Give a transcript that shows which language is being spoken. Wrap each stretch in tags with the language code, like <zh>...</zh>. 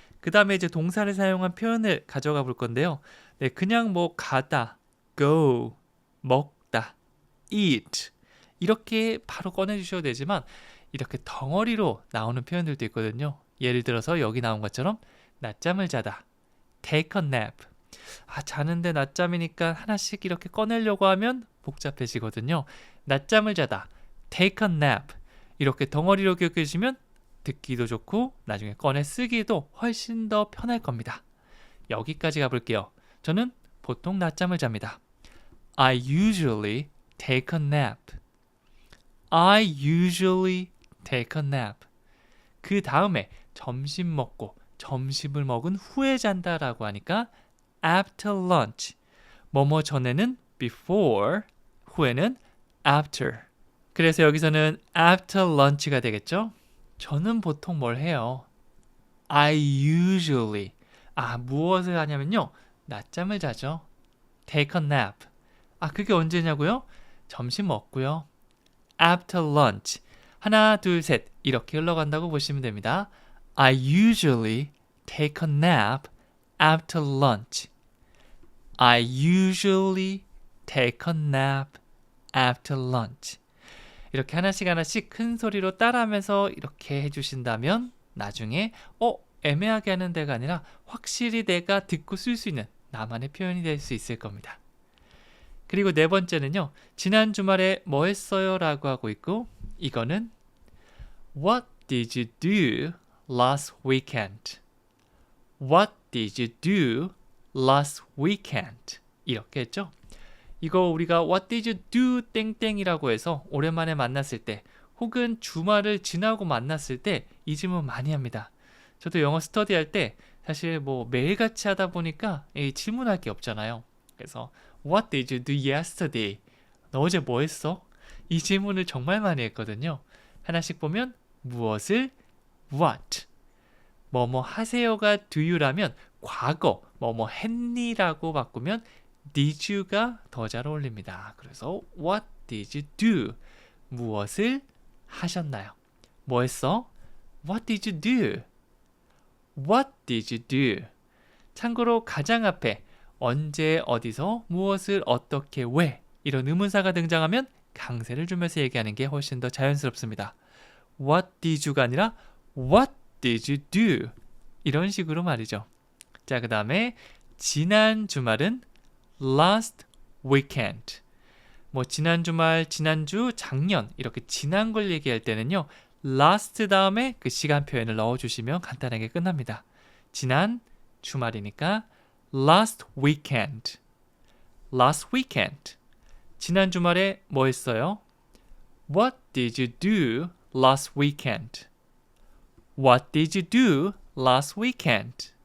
<ko>그 다음에 이제 동사를 사용한 표현을 가져가 볼 건데요. 네, 그냥 뭐 가다, go, 먹다, eat 이렇게 바로 꺼내주셔도 되지만 이렇게 덩어리로 나오는 표현들도 있거든요. 예를 들어서 여기 나온 것처럼 낮잠을 자다,</ko> <en>take a nap.</en> <ko>자는데 낮잠이니까 하나씩 이렇게 꺼내려고 하면 복잡해지거든요. 낮잠을 자다,</ko> <en>take a nap.</en> <ko>이렇게 덩어리로 기억해 주시면 듣기도 좋고 나중에 꺼내 쓰기도 훨씬 더 편할 겁니다. 여기까지 가볼게요. 저는 보통 낮잠을 잡니다.</ko> <en>I usually take a nap. I usually take a nap.</en> <ko>그 다음에 점심 먹고 점심을 먹은 후에 잔다라고 하니까</ko> <en>after lunch.</en> <ko>뭐뭐 전에는 before, 후에는 after. 그래서 여기서는 after lunch가 되겠죠? 저는 보통 뭘 해요?</ko> <en>I usually.</en> <ko>무엇을 하냐면요. 낮잠을 자죠.</ko> <en>take a nap.</en> <ko>그게 언제냐고요? 점심 먹고요.</ko> <en>after lunch.</en> <ko>하나, 둘, 셋 이렇게 흘러간다고 보시면 됩니다.</ko> <en>I usually take a nap after lunch. I usually take a nap after lunch.</en> <ko>이렇게 하나씩 큰 소리로 따라하면서 이렇게 해주신다면 나중에 애매하게 하는 데가 아니라 확실히 내가 듣고 쓸 수 있는 나만의 표현이 될 수 있을 겁니다. 그리고 네 번째는요. 지난 주말에 뭐 했어요? 라고 하고 있고 이거는</ko> <en>What did you do last weekend? What did you do last weekend?</en> <ko>이렇게 했죠. 이거 우리가</ko> <en>What did you do</en> <ko>땡땡이라고 해서 오랜만에 만났을 때 혹은 주말을 지나고 만났을 때 이 질문 많이 합니다. 저도 영어 스터디할 때 사실 뭐 매일같이 하다 보니까 질문할 게 없잖아요. 그래서</ko> <en>What did you do yesterday?</en> <ko>너 어제 뭐 했어? 이 질문을 정말 많이 했거든요. 하나씩 보면 무엇을 what 뭐뭐 하세요가 do you라면 과거 뭐뭐 했니라고 바꾸면 did you가 더 잘 어울립니다. 그래서</ko> <en>what did you do?</en> <ko>무엇을 하셨나요? 뭐 했어?</ko> <en>What did you do? What did you do?</en> <ko>참고로 가장 앞에 언제 어디서 무엇을 어떻게 왜 이런 의문사가 등장하면 강세를 주면서 얘기하는 게 훨씬 더 자연스럽습니다.</ko> <en>What did you가 아니라 What did you do?</en> <ko>이런 식으로 말이죠. 자, 그 다음에 지난 주말은 last weekend. 뭐 지난 주말, 지난주, 작년 이렇게 지난 걸 얘기할 때는요. last 다음에 그 시간 표현을 넣어주시면 간단하게 끝납니다. 지난 주말이니까 last weekend.</ko> <en>last weekend.</en> <ko>지난 주말에 뭐 했어요?</ko> <en>What did you do last weekend? What did you do last weekend?</en>